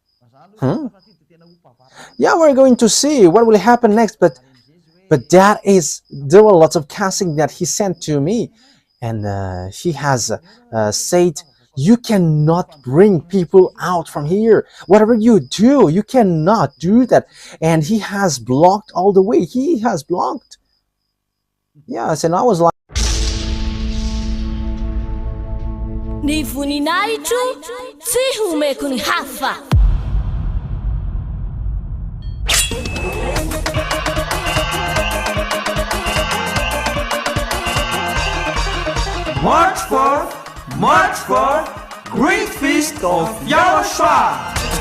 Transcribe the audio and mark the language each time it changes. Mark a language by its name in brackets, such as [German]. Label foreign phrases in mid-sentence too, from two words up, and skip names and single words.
[English] Yeah, we're going to see what will happen next, but there were lots of casting that he sent to me, and he has said, you cannot bring people out from here. Whatever you do, you cannot do that. And he has blocked all the way. He has blocked. Yes, and I was like, [Malagasy] Ni vuninaicho tsy homeko ny hafa. [English] March 4th, Great Feast of YAHOSHUAH.